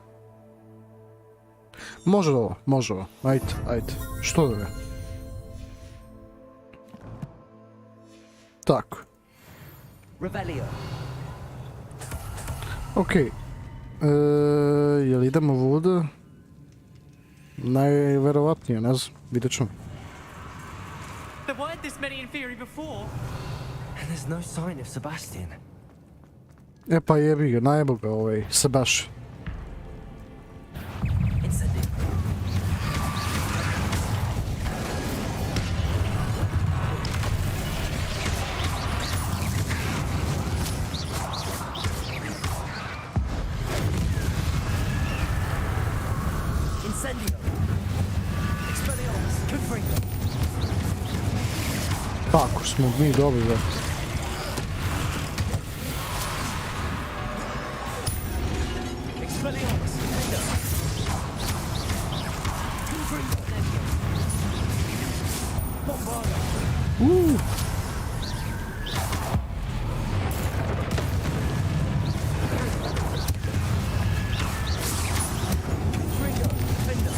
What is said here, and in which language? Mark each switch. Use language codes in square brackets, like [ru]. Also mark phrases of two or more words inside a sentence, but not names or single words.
[sr] Može ovo. Ajde. Što da ne? Tako. Revelio. Okej. Jel idemo ovdje? Najverovatnije, ne znam, vidjet ćemo. [en] There weren't this many inferi before. And there's no sign of Sebastian. [sr] Pa jebi ga, najebo ga ovaj Sebastian. Incendio. Incendio. Expelliarmus. Confringo. Kako smo mi dobili da... Expelliarmus. Confringo. Bombarda. Confringo. Defender.